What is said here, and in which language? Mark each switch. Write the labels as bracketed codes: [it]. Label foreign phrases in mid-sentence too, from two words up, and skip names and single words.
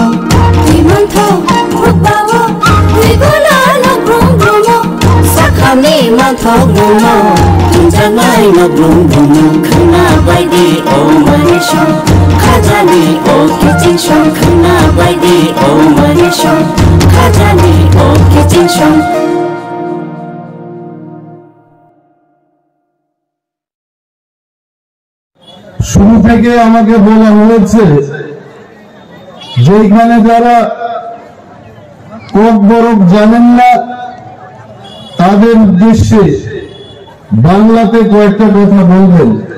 [trp] दैमाथो होबावो दैगला नग्रुं ब्रुमो साखानि माथो ब्रुमो तुंजानाय नग्रुं ब्रुमो खोना बायदि ओ मारे सं खाजानि ओ किजिंसं खोना बायदि ओ मारे सं खाजानि ओ किजिंसं [bn] শুরু থেকে আমাকে বলা হয়েছে যে এখানে যারা কক বরফ জানেন না তাদের উদ্দেশ্যে বাংলাতে কয়েকটা কথা বলবেন।